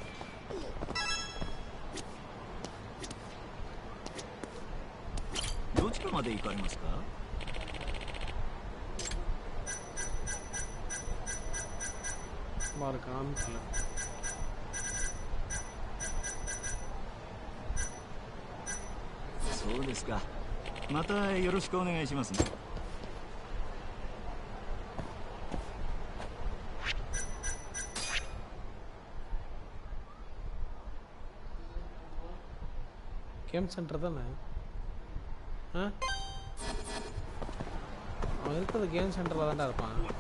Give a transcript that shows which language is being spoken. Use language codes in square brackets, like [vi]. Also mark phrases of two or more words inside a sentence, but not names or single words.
[hi] बार काम किया [ja] そうですかまたよろしくお願いしますね [ta] கேம் சென்டர் தானே அவன் இருக்கிறது கேம் சென்டரில் தான்டா இருப்பான்